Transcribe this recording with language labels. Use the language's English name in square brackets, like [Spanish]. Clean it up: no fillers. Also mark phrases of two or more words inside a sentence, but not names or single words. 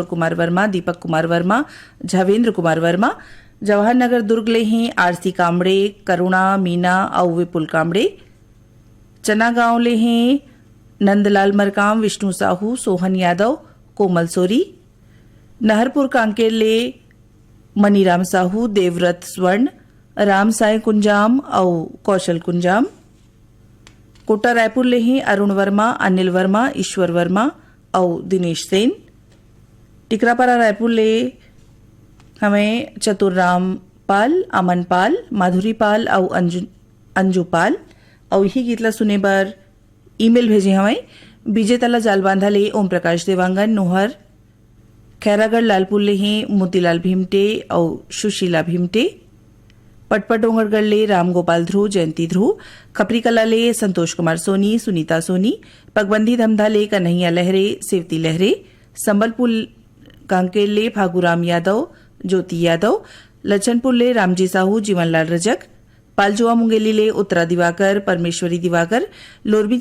[Chhattisgarhi] कुमार वर्मा दीपक कुमार वर्मा झावेंद्र कुमार वर्मा जवाहर नगर दुर्ग ले हैं आरसी कामड़े करुणा मीना और विपुल कामड़े चना गांव ले हैं नंदलाल मरकाम विष्णु साहू सोहन यादव कोमल सोरी नहरपुर कांकेर ले मनीराम साहू देवव्रत स्वर्ण राम साय कुंजाम और कौशल कुंजाम कोटा रायपुर ले ही अरुण वर्मा अनिल वर्मा ईश्वर वर्मा और दिनेश सेन टिकरापारा रायपुर ले हमें चतुर्राम पाल अमन पाल माधुरी पाल और अंजू पाल और यही गीतला सुने बार ईमेल भेजे हमें विजेतला जालबांधा ले ओम प्रकाश देवांगन नोहर खैरागढ़ लालपुर ले हैं मोतीलाल भीमटे और सुशीला भीमटे पटपट डोंगरगढ़ ले राम गोपाल ध्रुव जयंती ध्रुव खपरी कला ले संतोष कुमार सोनी सुनीता सोनी पगबंदी धमधा ले कन्हैया लहरे सेवती लहरे संबलपुर कांकेर ले फागूराम यादव ज्योति यादव लचनपुर ले रामजी साहू जीवनलाल रजक पालजुआ मुंगेली ले उत्तरा दिवाकर परमेश्वरी दिवाकर लोरबी